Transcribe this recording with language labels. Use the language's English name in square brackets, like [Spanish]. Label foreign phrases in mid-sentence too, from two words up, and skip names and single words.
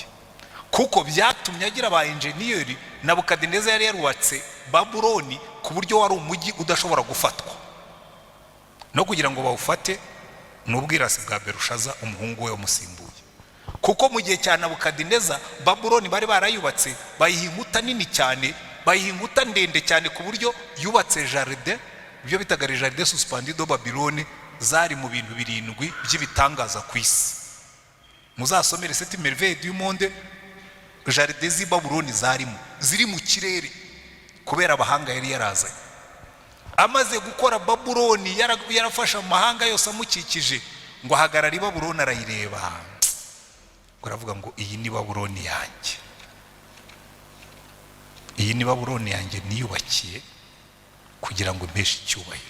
[Kinyarwanda] Kuko byatumye agira aba engineer. Nebukadineza yari yarubatse Babuloni ku buryo wari umujyi udashobora gufatwa, no kugira ngo bawufate n'ubwirasi bwa Berushaza umuhungu we umusimbuye. Kuko mu gihe cya Nebukadineza Babuloni bari barayubatse, bayiha inkuta nini cyane, bayiha inkuta ndende cyane ku buryo yubatse jardin, ibyo bitaga [French] jardin suspendu de Babylone, [Kinyarwanda] zari mu bintu 7 by'ibitangaza ku isi. Muzasomere [French] cette merveille du monde, [Kinyarwanda] jardin z'i Babuloni ziri mu kirere kubera abahanga yari yarazanye. Amaze gukora Babuloni yarafasha amahanga yose amukikije, ngo ahagarara i Babuloni arayireba, ngo aravuga ngo iyi ni Babuloni yanjye, iyi ni Babuloni yanjye niyubakiye kugira ngo mpeshe icyubahiro.